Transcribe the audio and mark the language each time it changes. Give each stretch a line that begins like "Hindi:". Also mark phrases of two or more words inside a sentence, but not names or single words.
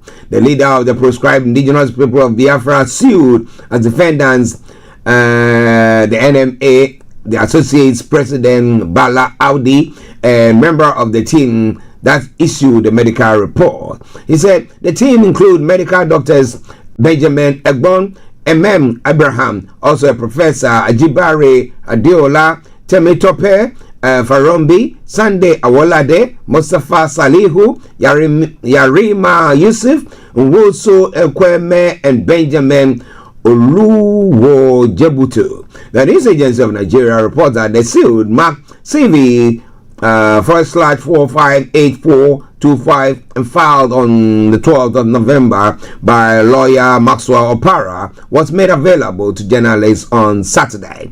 English: The leader of the proscribed indigenous people of Biafra sued as defendants the NMA, the associate's president Bala Audi, a member of the team that issued the medical report. He said the team include medical doctors Benjamin Egbon, Abraham, also a professor Ajibare Adeola, Temitope Farombi, Sunday Awolade, Mustafa Salihu, Yarima Yusuf, Nwosu Ekweme, and Benjamin Oluwo Jebutu. The news agency of Nigeria reports that the suit marked CV /458425 and filed on the 12th of November by lawyer Maxwell Opara was made available to journalists on Saturday.